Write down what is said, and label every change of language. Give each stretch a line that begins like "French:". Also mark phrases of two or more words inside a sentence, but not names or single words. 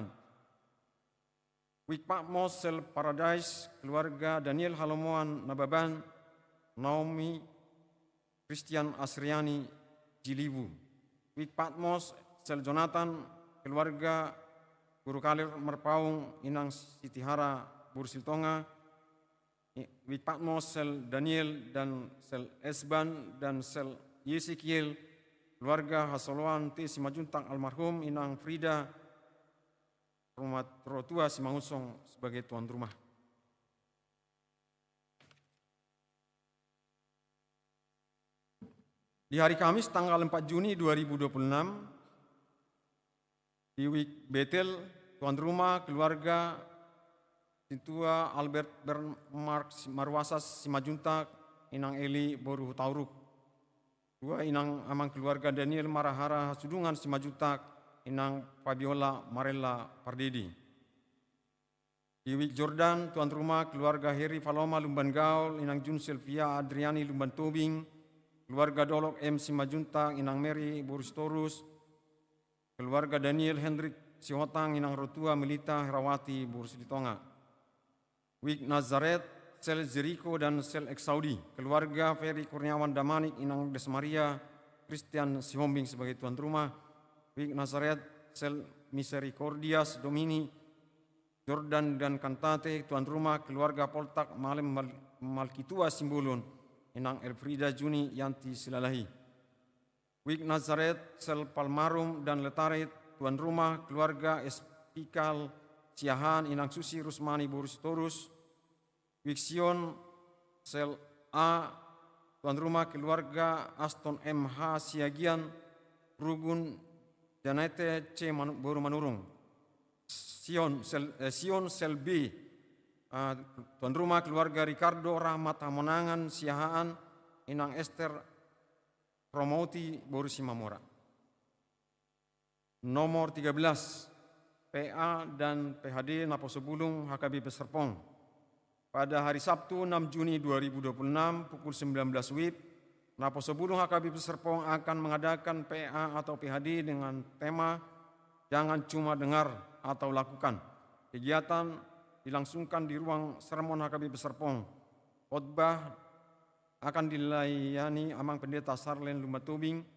Indonesian: Week Patmos, sel Paradise, keluarga Daniel Halomoan Nababan, Naomi Christian Asriani Jiliwu. Week Patmos, sel Jonathan, keluarga Guru Kalir Merpaung, Inang Sitihara Bursiltonga. Week Patmos, sel Daniel dan sel Esban dan sel Yesekiel, keluarga Hasoloan T. Simajuntak almarhum, Inang Frida Rumah Rotua Simangusong sebagai tuan rumah. Di hari Kamis tanggal 4 Juni 2026, di week Betel, tuan rumah keluarga Situa Albert Bernmark Marwasas Simajuntak, Inang Eli Boru Tauruk. 2, Inang Amang keluarga Daniel Marahara Sudungan Simajuntak, Inang Fabiola Marella Pardedi. Di week Jordan, tuan rumah keluarga Heri Faloma Lumban Gaul, Inang Jun Sylvia Adriani Lumban Tobing, keluarga Dolok M. Simajuntak, Inang Mary Boristorus, keluarga Daniel Hendrik Sihotang, Inang Rotua Melita Herawati Bursitonga. Week Nazaret, sel Jericho dan sel Eksaudi, keluarga Ferry Kurniawan Damanik, Inang Desmaria Christian Sihombing sebagai tuan rumah. Week Nazaret, sel Misericordias Domini Jordan dan Kantate, tuan rumah keluarga Poltak Malem Malkitua Simbulun, Inang Elfrida Juni Yanti Silalahi. Week Nazaret, sel Palmarum dan Letaret, tuan rumah keluarga Espikal Siahan, Inang Susi Rusmani Boristorus. Week Sion, sel A, tuan rumah keluarga Aston MH Siagian, Rugun Janete C. Boru Manurung. Sion, sel B, tuan rumah keluarga Ricardo Rahmat Hamonangan Siahaan, Inang Esther Promoti Boru Simamora. Nomor 13, PA dan PHD Naposobulung HKBP Serpong. Pada hari Sabtu 6 Juni 2026 pukul 19 WIB, Naposobulung HKBP Serpong akan mengadakan PA atau PHD dengan tema Jangan Cuma Dengar atau Lakukan. Kegiatan dilangsungkan di ruang sermon HKBP Serpong. Khotbah akan dilayani Amang Pendeta Sarlen Lumbatubing.